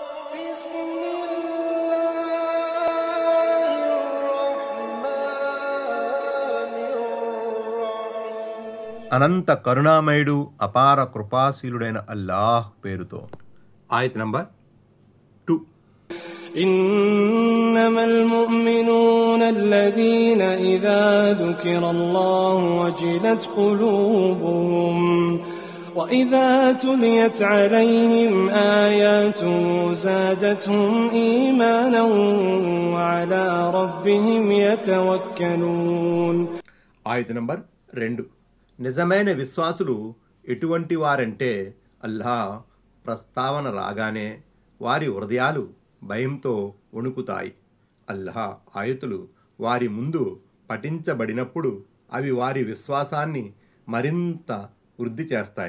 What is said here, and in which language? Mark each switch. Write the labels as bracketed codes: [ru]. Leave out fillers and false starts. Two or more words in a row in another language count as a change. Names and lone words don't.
[ar] بسم الله الرحمن الرحيم. [te] అనంత కరుణామయుడు అపార కృపాశీలుడైన అల్లాహ్ పేరుతో. ఆయత్ నంబర్ 2. [ar] إنما المؤمنون الذين إذا ذكر الله وجلت قلوبهم وإذا تليت عليهم آياته زادتهم إيمانا وعلى ربهم يتوكلون. [te] ఆయత్ నంబర్ 2. నిజమైన విశ్వాసులు ఎటువంటి వారంటే అల్లాహ్ ప్రస్తావన రాగానే వారి హృదయాలు భయంతో వణుకుతాయి. అల్లాహ్ ఆయతులు వారి ముందు పఠించబడినప్పుడు అవి వారి విశ్వాసాన్ని మరింత వృద్ధి చేస్తాయి.